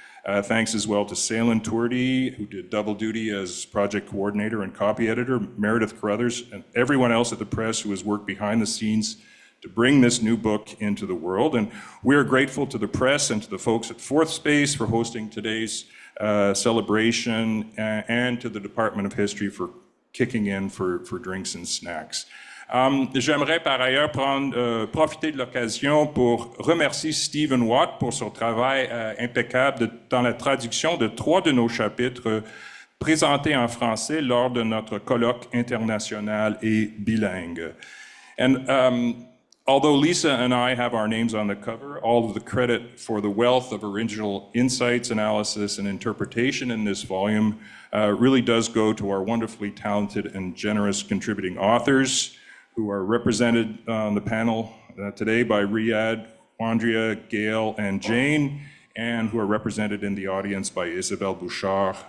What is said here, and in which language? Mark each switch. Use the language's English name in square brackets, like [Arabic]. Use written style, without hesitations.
[English] Thanks as well to Salen Tourdy, who did double duty as project coordinator and copy editor, Meredith Carruthers, and everyone else at the press who has worked behind the scenes to bring this new book into the world. And we are grateful to the press and to the folks at Fourth Space for hosting today's celebration, and to the Department of History for kicking in for drinks and snacks. [French] J'aimerais par ailleurs profiter de l'occasion pour remercier Stephen Watt pour son travail impeccable dans la traduction de 3 de nos chapitres présentés en français lors de notre colloque international et bilingue. [English] And although Lisa and I have our names on the cover, all of the credit for the wealth of original insights, analysis, and interpretation in this volume really does go to our wonderfully talented and generous contributing authors who are represented on the panel today by Riyadh, Andrea, Gail, and Jane, and who are represented in the audience by Isabelle Bouchard.